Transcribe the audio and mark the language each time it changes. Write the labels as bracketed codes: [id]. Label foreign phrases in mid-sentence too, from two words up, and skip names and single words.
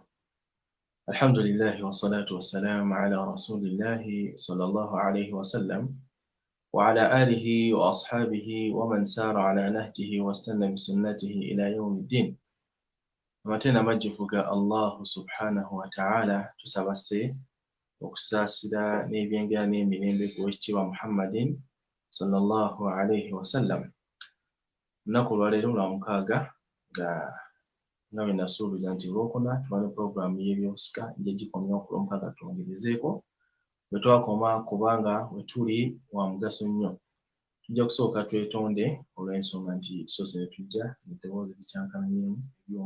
[ar] الحمد لله والصلاة والسلام على رسول الله صلى الله عليه وسلم وعلى آله وأصحابه ومن سار على نهجه واستنى بسنته إلى يوم الدين. [lg] Amatenda majjufuga [ar] الله سبحانه وتعالى [lg] tusabase okusaasira n'ebyengera n'emirembe ku wekitiibwa [ar] محمد صلى الله عليه وسلم. [lg] Lunaku lwaleero lwa mukaaga nga bwe nasuubiza nti Olwokuna tuba ne pulogulaamu y'ebyobusika ejja gikomya ku Lwomukaaga twongerezeeko bwe twakoma kubanga we tuli wa mugaso nnyo. Tujja kusooka twetonde olw'ensonga nti tusoose ne tujja eddoboozi likyankananyeemu ebyuma.